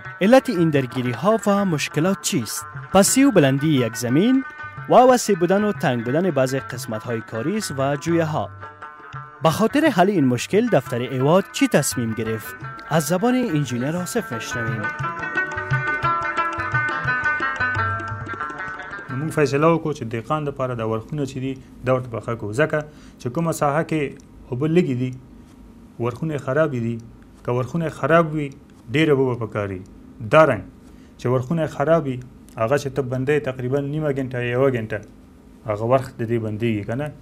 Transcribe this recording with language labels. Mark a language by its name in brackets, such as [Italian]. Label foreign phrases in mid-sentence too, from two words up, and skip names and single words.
[Persian] علت این درگیری ها و مشکلات چیست؟ پسی و بلندی یک زمین و وسیع بودن و تنگ بودن بعضی قسمت های کاریز و جویه ها. به خاطر حل این مشکل دفتر ایواد چی تصمیم گرفت؟ از زبان انجینیر آصف میشنویم. [Pashto] موږ فیصله وکړو چې دهقان دپاره د ورخونه چې دي دا ورته پخه کړو، ځکه چې کومه ساحه کې اوبه لږې دي ورخونه خرابې دي. که ورخونه خراب وي ډېره اوبه به پکار وي. دارنګ چې ورخونه خراب وي هغه چې ته بندوې تقریبا نیمه ګنټه یا یوه ګنټه هغه وخت د دې بندېږي که نه.